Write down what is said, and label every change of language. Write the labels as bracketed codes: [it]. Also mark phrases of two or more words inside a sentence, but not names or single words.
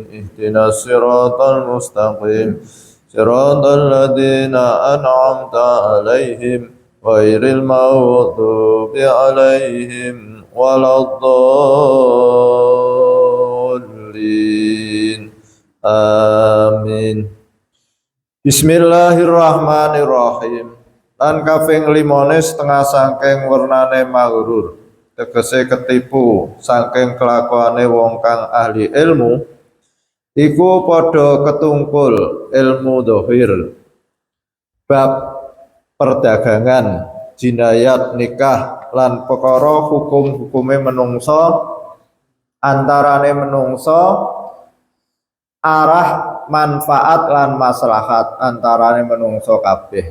[ar] اهدنا الصراط المستقيم صراط الذين أنعمت عليهم غير المغضوب عليهم ولا الضالين. Amin. Bismillahirrahmanirrahim. [jv] Lan kaping 5 setengah sangking wernane maghrur. Tegese ketipu saking kelakuane wong kang ahli ilmu iku padha ketungkul ilmu dhahir bab perdagangan, jinayat, nikah lan perkara hukum-hukume menungso antarane menungso arah manfaat lan maslahat antarane menungso kabeh.